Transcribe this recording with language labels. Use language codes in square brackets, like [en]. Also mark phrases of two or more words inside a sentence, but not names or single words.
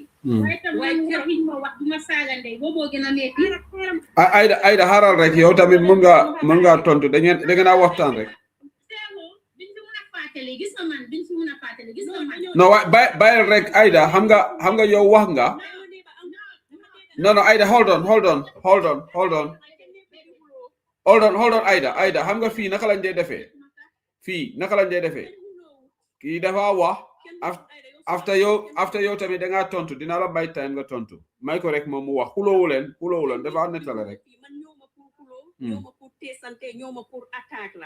[wo] Waaye tam wax yi ma wax duma saaga ndey booboo gën a métti. Aida xaaral rek yow tamit mën nga tontu da ngeen a waxtaan rek. No, bàyyil rek Aida xam nga yow wax nga. [en] No, Aida, hold on, [wo] Aida, xam nga fii naka lañ dee defee. Kii dafa wax after yow tamit da ngaa tontu dina la bay time nga tontu. May ko rek moom mu wax xuloowu leen dafa nettale rek. ñoo ma pour teesante ñoo ma pour attaque la.